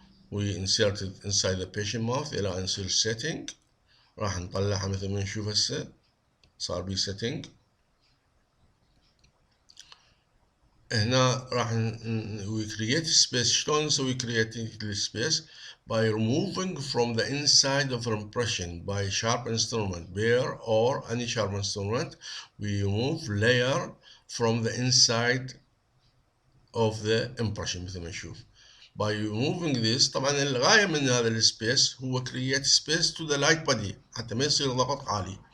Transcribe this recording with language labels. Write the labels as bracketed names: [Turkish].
[English] we insert it inside the patient mouth [Arabic] إلى أن يصير [English] setting. [Arabic] راح نطلعها مثل ما نشوف هسه صار بي setting. هنا راح [English] we create space. [Arabic] شلون نسوي [English] creating space؟ by removing from the inside of impression by sharp instrument, bare or any sharp instrument. We remove layer from the inside of the impression [Arabic] مثل ما نشوف. [English] By removing this [Arabic] طبعا الغاية من هذا السبيس هو [English] create space to the light body [Arabic] حتى ما يصير ضغط عالي.